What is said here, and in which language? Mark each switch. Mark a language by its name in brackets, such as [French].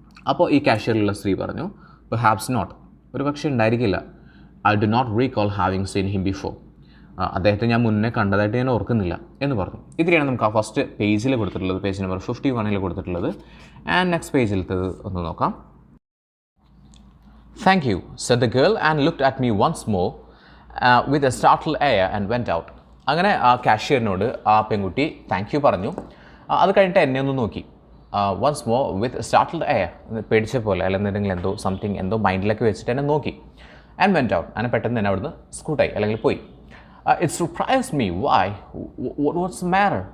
[Malayalam] അപ്പോൾ ഈ കാഷ്യറിലുള്ള സ്ത്രീ പറഞ്ഞു, [English] perhaps not, [Malayalam] ഒരു പക്ഷേ ഉണ്ടായിരിക്കില്ല. [English] I do not recall having seen him before. [Malayalam] അദ്ദേഹത്തെ ഞാൻ മുന്നേ കണ്ടതായിട്ട് ഞാൻ ഓർക്കുന്നില്ല എന്ന് പറഞ്ഞു. ഇതിനെയാണ് നമുക്ക് ആ ഫസ്റ്റ് പേജിൽ കൊടുത്തിട്ടുള്ളത്, പേജ് നമ്പർ 51 കൊടുത്തിട്ടുള്ളത്. ആൻഡ് നെക്സ്റ്റ് പേജിലത്തത് ഒന്ന് നോക്കാം. [English] Thank you, said the girl and looked at me once more with a startled air and went out. [Malayalam] അങ്ങനെ ആ കാഷ്യറിനോട് ആ പെൺകുട്ടി [English] thank you [Malayalam] പറഞ്ഞു. അത് കഴിഞ്ഞിട്ട് എന്നെ ഒന്ന് നോക്കി. [English] once more with startled air, [Malayalam] പേടിച്ച പോലെ അല്ലെങ്കിൽ എന്തോ മൈൻഡിലൊക്കെ വെച്ചിട്ട് എന്നെ നോക്കി. [English] And went out. [Malayalam] അങ്ങനെ പെട്ടെന്ന് തന്നെ അവിടുന്ന് സ്കൂട്ടായി അല്ലെങ്കിൽ പോയി. [English] It surprise me why what's matter.